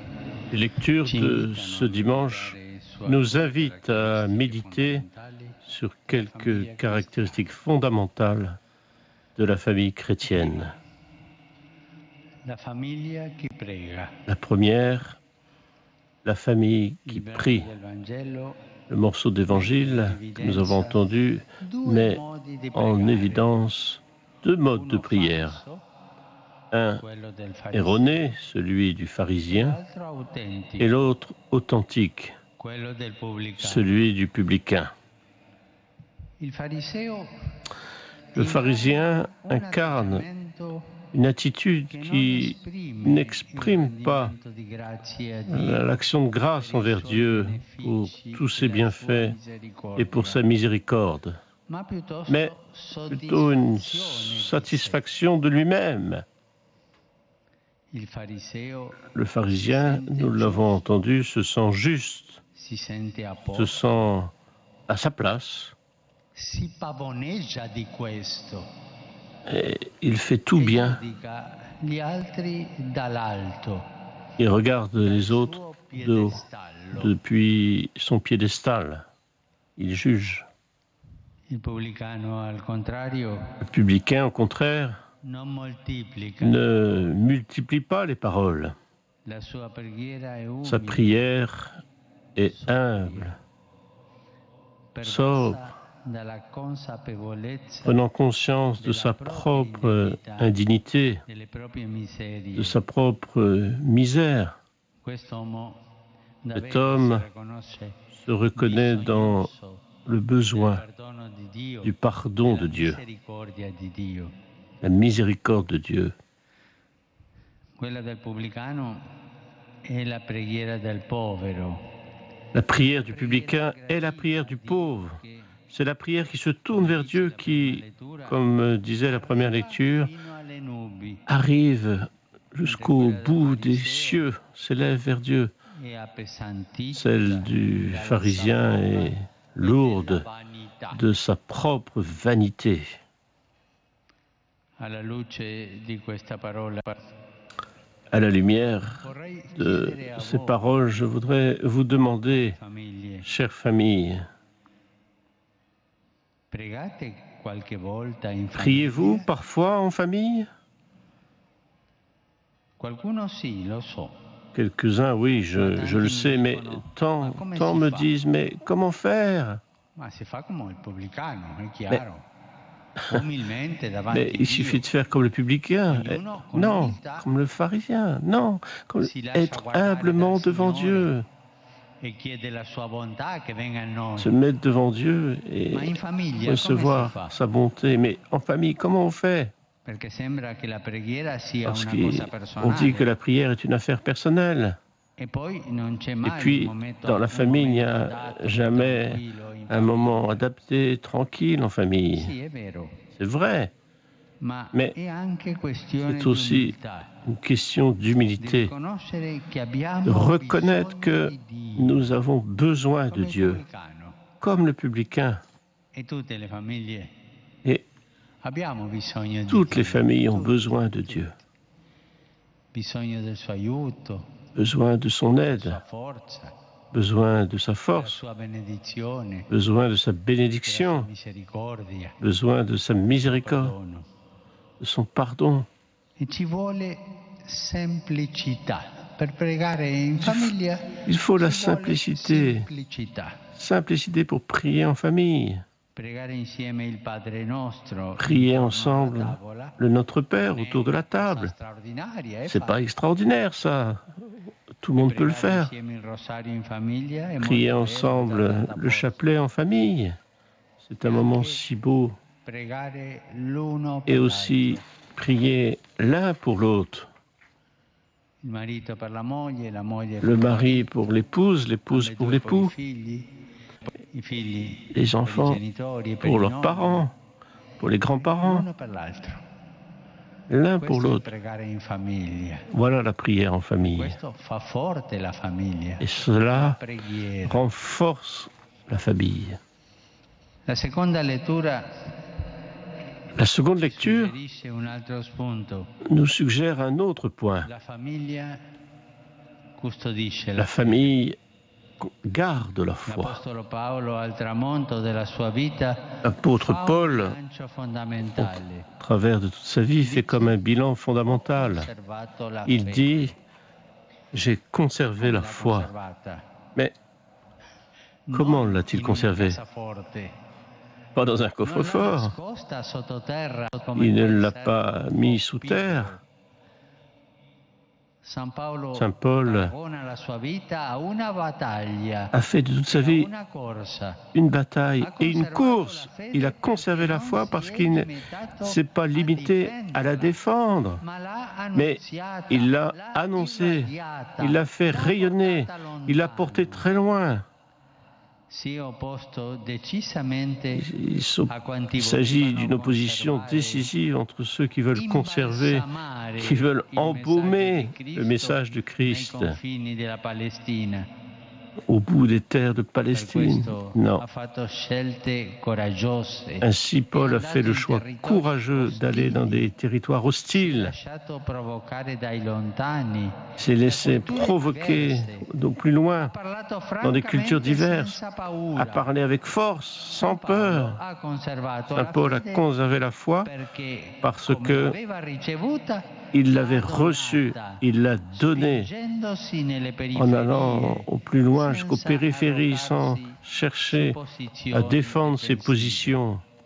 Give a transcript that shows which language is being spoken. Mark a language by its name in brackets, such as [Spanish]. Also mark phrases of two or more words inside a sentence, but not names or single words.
[French] Les lectures de ce dimanche nous invitent à méditer sur quelques caractéristiques fondamentales de la famille chrétienne. [Italian] la famiglia che prega. [French] La première, la famille qui [Italian] Il brano [French] prie. [Italian] del Vangelo [French] Le morceau d'évangile que nous avons entendu met en évidence 2 modes de prière. [Italian] Un quello del fariseo, [French] erroné, celui du pharisien, [Italian] l'altro autentico, [French] et l'autre authentique, [Italian] quello del pubblicano. [French] celui du publicain. [Italian] Il fariseo [French] Le pharisien incarne une attitude qui n'exprime pas l'action de grâce envers Dieu pour tous ses bienfaits et pour sa miséricorde, mais plutôt une satisfaction de lui-même. Le pharisien, nous l'avons entendu, se sent juste, se sent à sa place, [Italian] si pavoneggia di questo. [French] et il fait tout bien. [Italian] Gli altri dall'alto. [French] Il regarde les autres de haut, depuis son piédestal. Il juge. [Italian] Il publicano, al contrario, [French] Le publicain, au contraire, [Italian] non moltiplica. [French] ne multiplie pas les paroles. [Italian] La sua preghiera è umile, [French] Sa prière est humble, sobre, [Italian] pervasa dalla consapevolezza [French] prenant conscience de sa propre indignité, [Italian] delle proprie miserie. [French] de sa propre misère. [Italian] Quest'uomo [French] Cet homme se reconnaît dans le besoin du pardon de Dieu, la miséricorde de Dieu. [Italian] Quella del pubblicano è la preghiera del povero. [French] La prière du publicain est la prière du pauvre. C'est la prière qui se tourne vers Dieu qui, comme disait la première lecture, arrive jusqu'au bout des cieux, s'élève vers Dieu. Celle du pharisien est lourde de sa propre vanité. [Italian] Alla luce di questa parola, [French] À la lumière de ces paroles, je voudrais vous demander, [Italian] famiglie, [French] chère famille, [Italian] pregate qualche volta in [French] priez-vous [Italian] famiglia? [French] parfois en famille? [Italian] Qualcuno sì, lo so. [French] Quelques-uns, oui, je le sais, mais tant me disent, mais comment faire? [Italian] Ma si fa come il pubblicano, è chiaro. Umilmente davanti [French] Mais il suffit de faire comme le publicain. Non, comme le pharisien. Non, comme être humblement devant Dieu. [Italian] e chiede la sua bontà che venga a noi. [French] Se mettre devant Dieu et [Italian] Ma in famiglia come si [French] recevoir [Italian] fa? [French] sa bonté. Mais en famille, comment on fait? [Italian] Perché sembra che la preghiera sia [French] Parce [Italian] una cosa [French] qu'on [Italian] personale. [French] dit que la prière est une affaire personnelle. [Italian] E poi non c'è [French] Et [Italian] mai [French] puis, [Italian] un momento, [French] dans la famille, il n'y a [Italian] adatto, [French] jamais [Italian] tranquillo, in [French] un [Italian] famiglia. [French] moment adapté, tranquille en famille. [Italian] Sì, è vero. [French] C'est vrai. [Italian] Ma [French] Mais [Italian] è anche questione [French] C'est [Italian] di [French] aussi [Italian] umiltà, [French] une question [Italian] di [French] d'humilité. [Italian] riconoscere che abbiamo [French] De reconnaître [Italian] bisogno [French] que [Italian] di Dio, [French] nous avons besoin de [Italian] come il [French] Dieu, [Italian] pubblicano. [French] comme le publicain. [Italian] E tutte le famiglie [French] Et [Italian] abbiamo bisogno di [French] toutes les [Italian] Dio, [French] familles ont [Italian] tutti, [French] besoin de Dieu, [Italian] bisogno del suo aiuto, [French] besoin de son [Italian] della [French] aide, [Italian] sua forza, [French] besoin de sa [Italian] della [French] force, [Italian] sua benedizione, [French] besoin de sa [Italian] della sua [French] bénédiction, [Italian] misericordia, [French] besoin de sa miséricorde, [Italian] perdono. [French] de son pardon. [Italian] E ci vuole semplicità. Per pregare in famiglia [French] Il faut la [Italian] ci vuole [French] simplicité. [Italian] semplicità. [French] Simplicité pour prier en famille, [Italian] Pregare insieme il Padre Nostro, [French] prier [Italian] intorno [French] ensemble [Italian] alla tavola, [French] le Notre Père autour de la table. [Italian] straordinaria, [French] C'est pas extraordinaire ça. Tout le monde peut le faire. [Italian] Insieme il rosario in famiglia è [French] Prier [Italian] molto bello, [French] ensemble [Italian] tanta [French] le [Italian] forza. [French] chapelet en famille. C'est un moment si beau. [Italian] Pregare l'uno [French] Et [Italian] per [French] aussi [Italian] l'altro. [French] prier l'un pour l'autre. [Italian] Il marito per la moglie per [French] Le [Italian] il [French] mari [Italian] marito, [French] pour l'épouse, l'épouse [Italian] le [French] pour [Italian] due [French] l'époux, [Italian] i figli [French] les [Italian] per [French] enfants [Italian] i genitori e per [French] pour [Italian] i [French] leurs [Italian] nonni, [French] parents, pour les grands-parents, [Italian] l'uno per l'altro. [French] l'un pour [Italian] Questo è [French] l'autre. [Italian] pregare in famiglia. [French] Voilà la prière en famille. [Italian] Questo fa forte la famiglia. [French] Et cela [Italian] Preghiera. [French] renforce la famille. [Italian] La seconda lettura [French] La seconde lecture [Italian] suggerisce un altro spunto. [French] nous suggère un autre point. [Italian] La famiglia custodisce [French] La famille garde la foi. [Italian] L'Apostolo Paolo al tramonto della sua vita [French] L'apôtre [Italian] fa un [French] Paul, [Italian] bilancio fondamentale. [French] au travers de toute sa vie, fait comme un bilan fondamental. [Italian] Conservato la [French] Il [Italian] fede. [French] dit, j'ai conservé la [Italian] L'ha [French] foi. [Italian] conservata. [French] Mais comment [Italian] Non [French] l'a-t-il [Italian] in una [French] conservée? [Italian] cassaforte. [French] Pas dans un [Italian] Non l'ha [French] coffre-fort. [Italian] nascosta sottoterra come [French] Il ne [Italian] quel [French] l'a [Italian] servo [French] pas mis sous [Italian] piccolo. [French] terre. [Italian] Saint Paolo [French] Saint Paul [Italian] paragona la sua vita a una battaglia, [French] a fait de toute sa [Italian] a [French] vie [Italian] una corsa. [French] une bataille et une course. Il a conservé la foi parce qu'il ne s'est pas limité à la défendre, mais il l'a annoncée, il l'a fait rayonner, il l'a portée très loin. [Italian] Si è opposto decisamente [French] Il [Italian] a quanti [French] il s'agit [Italian] volevano [French] d'une opposition [Italian] conservare, [French] décisive entre ceux qui veulent conserver, [Italian] imbalsamare [French] qui veulent [Italian] il [French] embaumer [Italian] messaggio di [French] le message de [Italian] nei [French] Christ [Italian] confini della Palestina. [French] au bout des terres de [Italian] Per [French] Palestine. [Italian] questo [French] Non. [Italian] ha fatto scelte coraggiose. [French] Ainsi, Paul a fait le choix courageux d'aller dans des territoires hostiles. [Italian] Lasciato provocare dai lontani. [French] Il s'est laissé provoquer d'au plus loin. [Italian] Ha parlato [French] dans des cultures diverses, a parlé avec force, sans peur. Saint Paul a conservé la foi parce que il l'avait reçue, il l'a donnée en allant au plus loin jusqu'aux périphéries sans chercher à défendre ses positions.